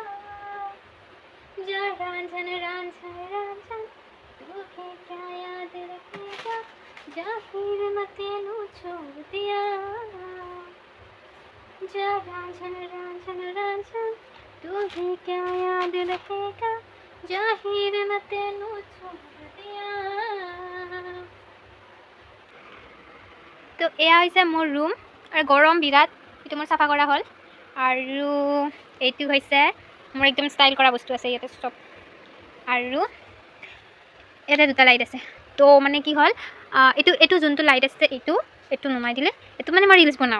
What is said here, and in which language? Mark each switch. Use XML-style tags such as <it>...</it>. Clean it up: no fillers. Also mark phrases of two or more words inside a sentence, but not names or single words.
<hi>जा रांझन रांझन रांझन, तू है क्या याद रखेगा, जाहिर मैं तेनू छोड़ दिया। जा रांझन रांझन रांझन, तू है क्या याद रखेगा, जाहिर मैं तेनू छोड़ दिया।</hi> <as>तो এয়া হৈছে মোৰ ৰুম আৰু গৰম বিৰাট, এইটো মোৰ চাফা কৰা হ'ল। আৰু এইটো হৈছে মোৰ একদম ষ্টাইল কৰা বস্তু আছে ইয়াতে চব। আৰু ইয়াতে দুটা লাইট আছে। তো মানে কি হ'ল, এইটো যোনটো লাইট আছে এইটো নুমাই দিলে, এইটো মানে মই ৰিলচ বনাওঁ।</as>